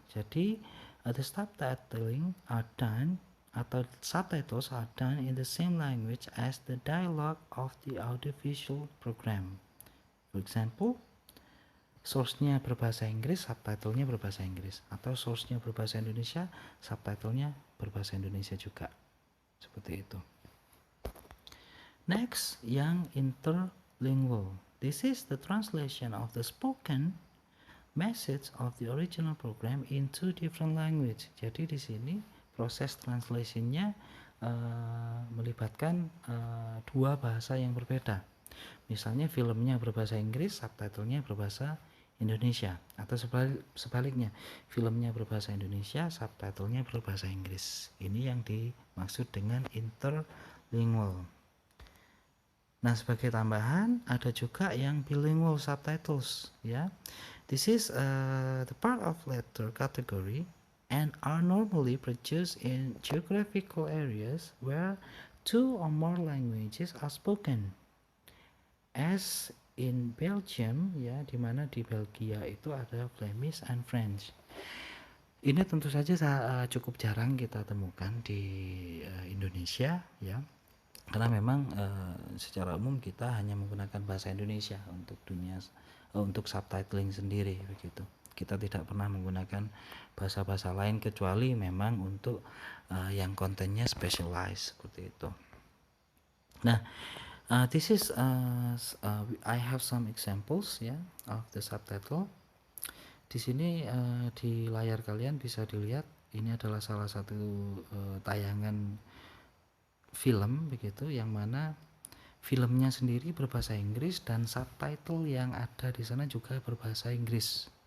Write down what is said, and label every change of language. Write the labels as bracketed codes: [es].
[en] Jadi, the subtitling are done atau subtitles are done in the same language as the dialogue of the audiovisual program. [id] For example, source-nya berbahasa Inggris, subtitlenya berbahasa Inggris, atau source-nya berbahasa Indonesia, subtitlenya berbahasa Indonesia juga. Seperti itu. Next, yang interlingual. [en] This is the translation of the spoken message of the original program into different language. [id] Jadi di sini proses translation-nya melibatkan dua bahasa yang berbeda. Misalnya filmnya berbahasa Inggris, subtitlenya berbahasa Indonesia, atau sebaliknya, filmnya berbahasa Indonesia, subtitlenya berbahasa Inggris. Ini yang dimaksud dengan interlingual. Nah, sebagai tambahan ada juga yang bilingual subtitles, ya. [en] This is the part of letter category and are normally produced in geographical areas where two or more languages are spoken. As in Belgium, [id] ya, di mana di Belgia itu ada Flemish and French. Ini tentu saja cukup jarang kita temukan di Indonesia, ya. Karena memang secara umum kita hanya menggunakan bahasa Indonesia untuk untuk subtitling sendiri begitu. Kita tidak pernah menggunakan bahasa-bahasa lain kecuali memang untuk yang kontennya specialized seperti itu. [en] Nah, this is I have some examples ya of the subtitle. [id] Di sini di layar kalian bisa dilihat ini adalah salah satu tayangan film begitu, yang mana filmnya sendiri berbahasa Inggris dan subtitle yang ada di sana juga berbahasa Inggris.